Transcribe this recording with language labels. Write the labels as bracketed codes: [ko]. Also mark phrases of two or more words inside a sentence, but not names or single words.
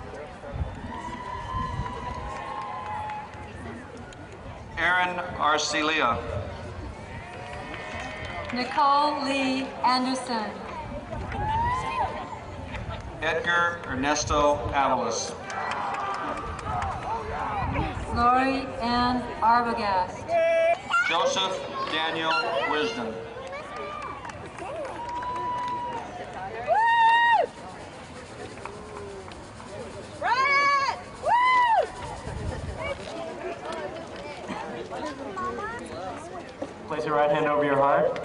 [en] Aaron Arcelia. Nicole Lee Anderson. Edgar Ernesto Avalos. Lori Ann Arbogast. Joseph Daniel Wisdom. Place your right hand over your heart.